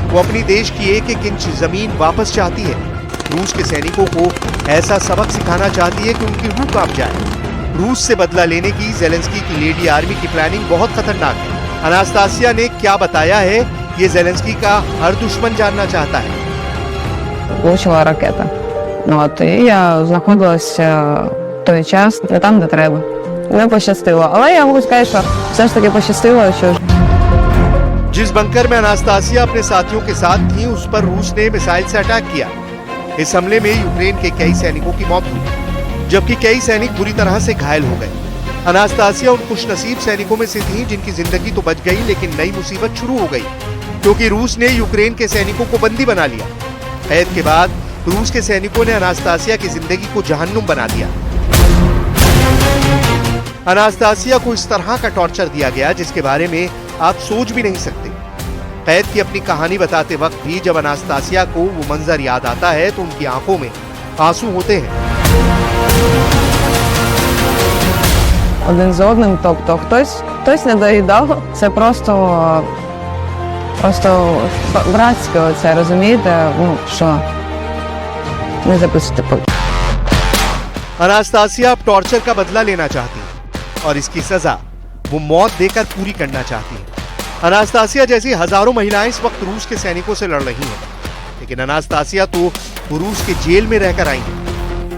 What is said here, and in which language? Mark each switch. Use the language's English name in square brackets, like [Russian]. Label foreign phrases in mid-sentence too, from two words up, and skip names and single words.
[Hindi] वो अपनी देश की एक एक इंच जमीन वापस चाहती है। रूस के सैनिकों को ऐसा सबक सिखाना चाहती है कि उनकी रूह कांप जाए। रूस से बदला लेने की जेलेंस्की की [English] lady army [Hindi] की प्लानिंग बहुत खतरनाक है। अनास्तासिया ने क्या बताया है, ये जेलेंस्की का हर दुश्मन जानना चाहता है। [Ukrainian] Влучила ракета. І я знаходилась в той час не там, де треба. Не пощастило. Але я можу сказати, що все ж таки пощастило, що [Hindi] जिस बंकर में अनास्तासिया अपने साथियों के साथ थी, उस पर रूस ने मिसाइल से अटैक किया। इस हमले में यूक्रेन के कई सैनिकों की मौत हुई, जबकि कई सैनिक बुरी तरह से घायल हो गए। अनास्तासिया उन खुशनसीब सैनिकों में से थी जिनकी जिंदगी तो बच गई, लेकिन नई मुसीबत शुरू हो गई, क्योंकि रूस ने यूक्रेन के सैनिकों को बंदी बना लिया। कैद के बाद रूस के सैनिकों ने अनास्तासिया की जिंदगी को जहन्नुम बना दिया। अनास्तासिया को इस तरह का टॉर्चर दिया गया जिसके बारे में आप सोच भी नहीं सकते। कैद की अपनी कहानी बताते वक्त भी जब अनास्तासिया को वो मंजर याद आता है तो उनकी आंखों में आंसू होते हैं। [Ukrainian] один з одним, тобто хтось не доїдав. Це просто братське оце, розумієте, що не записуйте. [Hindi] अनास्तासिया अब टॉर्चर का बदला लेना चाहती है और इसकी सजा वो मौत देकर पूरी करना चाहती है। अनास्तासिया जैसी हजारों महिलाएं इस वक्त रूस के सैनिकों से लड़ रही हैं, लेकिन अनास्तासिया तो रूस के जेल में रहकर आई हैं।